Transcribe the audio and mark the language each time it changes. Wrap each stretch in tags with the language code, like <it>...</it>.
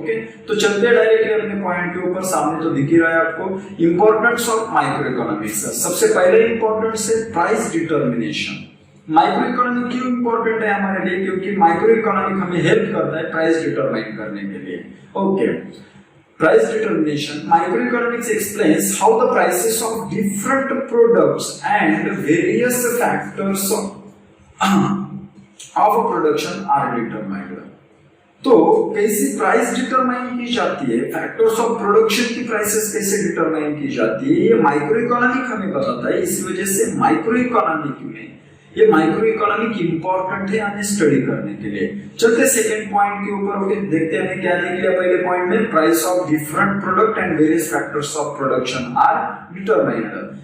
<hi>Okay, तो चलते हैं डायरेक्टली अपने पॉइंट के ऊपर। सामने तो दिख ही रहा है आपको इंपॉर्टेंस ऑफ माइक्रो इकोनॉमिक्स। सबसे पहले इंपॉर्टेंस है प्राइस डिटर्मिनेशन। माइक्रो इकोनॉमिक क्यों इंपॉर्टेंट है हमारे लिए? क्योंकि माइक्रो इकोनॉमिक हमें हेल्प करता है प्राइस डिटरमाइन करने के लिए।</hi> <en>Okay, price determination. Microeconomics explains how the prices of different products and various factors of production are determined.</en> <hi>तो कैसी प्राइस डिटरमाइन की जाती है, फैक्टर्स ऑफ प्रोडक्शन की प्राइसेस कैसे डिटरमाइन की जाती है, ये माइक्रो इकोनॉमिक हमें बताता है। इसी वजह से माइक्रो इकोनॉमिक में ये माइक्रो इकोनॉमिक इंपॉर्टेंट है हमें स्टडी करने के लिए। चलते सेकंड पॉइंट के ऊपर। ओके, देखते हैं क्या देख लिया पहले पॉइंट में,</hi> <en>Price of different product and various factors of production are determined.</en>